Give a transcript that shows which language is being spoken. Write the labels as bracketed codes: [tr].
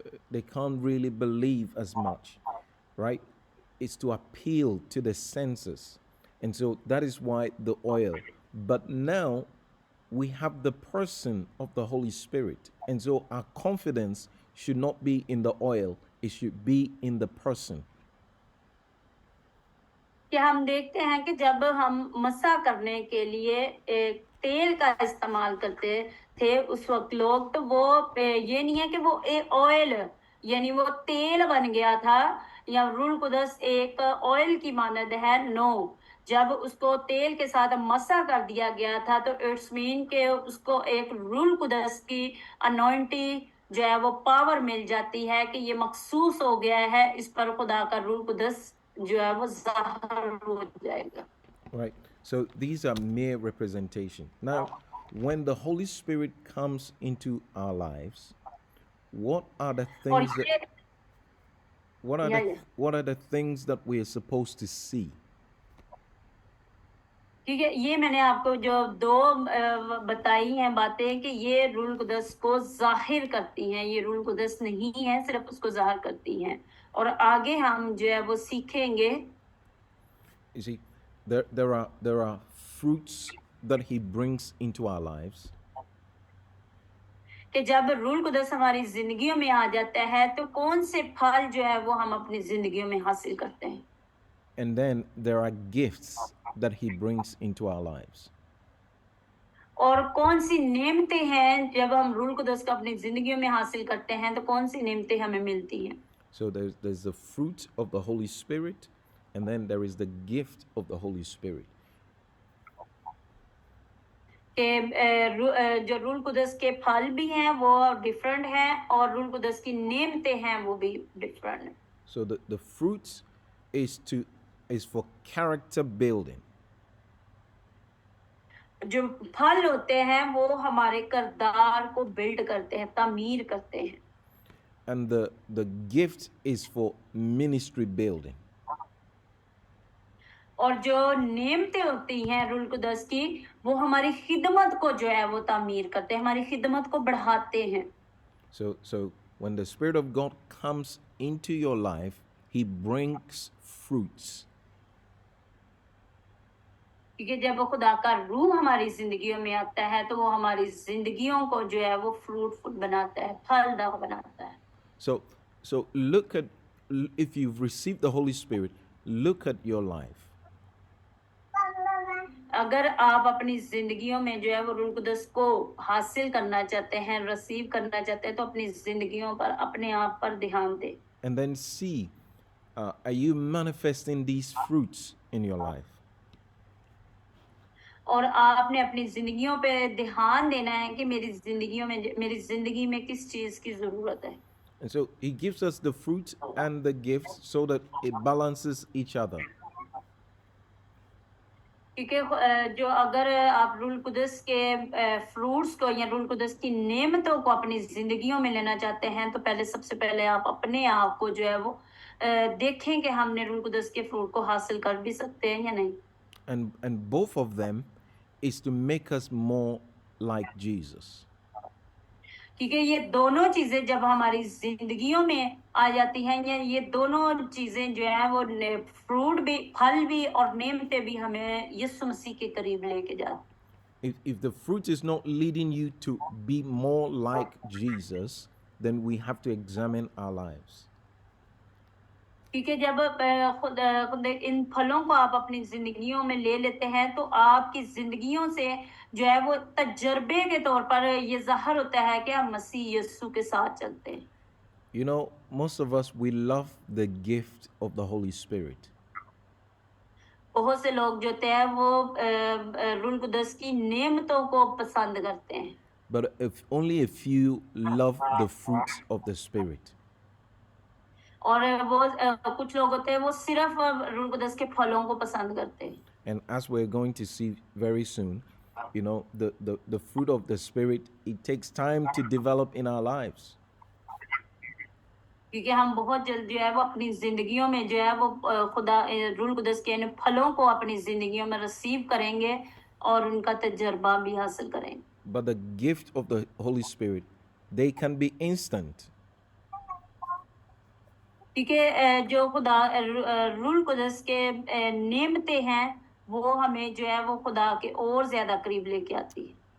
[en] They can't really believe as much, right? It's to appeal to the senses. And so that is why the oil. But now we have the person of the Holy Spirit. And so our confidence should not be in the oil, it should be in the person. [hi] कि हम देखते हैं कि जब हम मसा करने के लिए एक तेल का इस्तेमाल करते थे उस वक्त लोग, तो वो ये नहीं है कि वो एक ऑयल यानी वो तेल बन गया था या रूह कुदस एक ऑयल की मानद है। नो, जब उसको तेल के साथ मसा कर दिया गया था तो [en] it's mean [hi] के उसको एक रूह कुदस की अनॉइंटिंग जो है वो पावर मिल जाती है कि ये मखसूस हो गया है, इस पर खुदा का रूह कुदस जो है वो ज़ाहिर हो जाएगा। [en] Right. So these are mere representation. Now, when the Holy Spirit comes into our lives, what are the [hi] और [en] things that [hi] ये [en] what are the things that we are supposed to see? [hi] ठीक है, ये मैंने आपको जो दो बताई हैं बातें कि ये रूह कुदस को जाहिर करती हैं, ये रूह कुदस नहीं है, सिर्फ उसको जाहिर करती हैं। और आगे हम जो है वो सीखेंगे [en] You see, there are fruits that He brings into our lives, [hi] कि जब रूह कुदस हमारी जिंदगियों में आ जाता है तो कौन से फल जो है वो हम अपनी जिंदगियों में हासिल करते हैं। [en] and then there are gifts that He brings into our lives. [hi] और कौन सी नेमतें हैं जब हम रूह कुदस को अपनी जिंदगियों में हासिल करते हैं, तो कौन सी नेमतें हमें मिलती हैं। [en] So there's the fruit of the Holy Spirit, and then there is the gift of the Holy Spirit. [hi] कि जो रूह कुदस के फल भी हैं वो डिफरेंट हैं, और रूह कुदस की नेमतें हैं वो भी डिफरेंट हैं। [en] So the fruits is for character building. [hi] जो फल होते हैं वो हमारे किरदार को बिल्ड करते हैं, तामीर करते हैं। [en] and the gift is for ministry building. [hi] और जो नेमतें होती हैं रूल कुदस की, वो हमारी खिदमत को जो है वो तामीर करते हैं, हमारी खिदमत को बढ़ाते हैं. [en] So when the Spirit of God comes into your life, He brings fruits. [hi] क्योंकि जब वो खुदा का रूह हमारी जिंदगियों में आता है तो वो हमारी जिंदगियों को जो है वो फ्रूटफुल बनाता है, फलदार बनाता है. [en] So look at, if you've received the Holy Spirit, look at your life. [hi] अगर आप अपनी जिंदगियों में जो है वो रूह कुदस को हासिल करना चाहते हैं, रिसीव करना चाहते हैं, तो अपनी जिंदगियों पर, अपने आप पर ध्यान दें. [en] And then see, are you manifesting these fruits in your life? [hi] और आपने अपनी जिंदगियों पे ध्यान देना है कि मेरी जिंदगी में किस चीज की जरूरत है. [en] And so He gives us the fruits and the gifts so that it balances each other. [hi] क्योंकि जो अगर आप रूल कुदस के फ्रूट्स को या रूल कुदस की नेमतों को अपनी जिंदगियों में लेना चाहते हैं, तो पहले सबसे पहले आप अपने आप को जो है वो देखें कि हमने रूल कुदस के फ्रूट को हासिल कर भी सकते हैं या नहीं. [en] And both of them is to make us more like Jesus. [hi] क्योंकि ये दोनों चीजें जब हमारी जिंदगियों में आ जाती हैं, या ये दोनों चीजें जो है वो फ्रूट भी, फल भी और नेमतें भी हमें यीशु मसीह के करीब लेके जाती. [en] If the fruit is not leading you to be more like Jesus, then we have to examine our lives. [hi] क्योंकि जब खुद इन फलों को आप अपनी जिंदगियों में ले लेते हैं, तो आपकी जिंदगियों से जो है वो तजर्बे के तौर पर ये ज़ाहिर होता है कि हम मसीह यीशु के साथ चलते हैं. [en] You know, most of us, we love the gift of the Holy Spirit. [hi] बहुत से लोग जो होते हैं वो रूह कुदस की नेमतों को पसंद करते हैं. [en] But if only a few love the fruits of the Spirit. [hi] और वो कुछ लोग होते हैं वो सिर्फ रूह कुदस के फलों को पसंद करते हैं. [en] And as we're going to see very soon, you know, the fruit of the Spirit, it takes time to develop in our lives. [hi] क्योंकि हम बहुत जल्द जो है वो अपनी जिंदगियों में जो है वो खुदा रूह कुदस के इन फलों को अपनी जिंदगियों में रिसीव करेंगे और उनका तजर्बा भी हासिल करेंगे. [en] But the gift of the Holy Spirit, they can be instant. [hi] क्योंकि जो खुदा रूह कुदस के नेमतें हैं वो हमें जो है वो खुदा के और ज्यादा करीब लेके आती है.